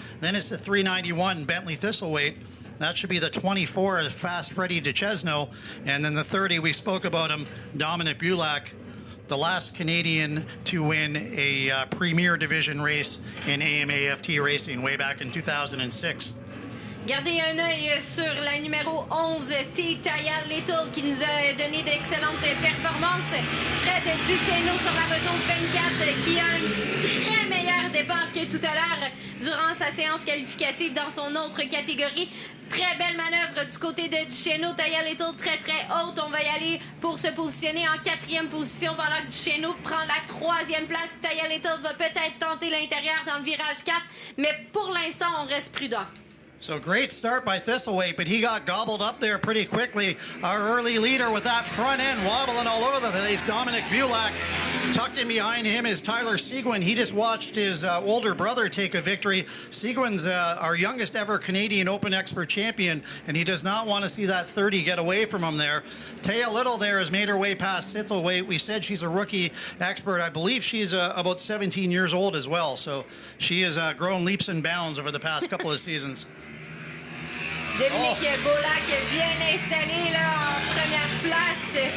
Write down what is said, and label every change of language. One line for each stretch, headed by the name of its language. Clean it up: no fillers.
English: Then it's the 391 Bentley Thistlethwaite. That should be the 24 of Fast Freddie DeChesno. And then the 30, we spoke about him, Dominic Bulak, the last Canadian to win a Premier Division race in AMAFT racing way back in 2006.
French: Gardez un œil sur la numéro 11, Taya Little, qui nous a donné d'excellentes performances. Fred Duchesneau sur la moto 24, qui a un très meilleur départ que tout à l'heure durant sa séance qualificative dans son autre catégorie. Très belle manœuvre du côté de Duchesneau. Taya Little très haute. On va y aller pour se positionner en 4e position pendant que Duchesneau prend la 3e place. Taya Little va peut-être tenter l'intérieur dans le virage 4, mais pour l'instant, on reste prudent.
English: So great start by Thistleweight, but he got gobbled up there pretty quickly. Our early leader with that front end wobbling all over the place. Dominic Bulak tucked in behind him is Tyler Seguin. He just watched his older brother take a victory. Seguin's our youngest ever Canadian Open Expert champion, and he does not want to see that 30 get away from him there. Taya Little there has made her way past Thistleweight. We said she's a rookie expert. I believe she's about 17 years old as well, so she has grown leaps and bounds over the past couple of seasons.
French: Dominic Bulak bien installé là en première place.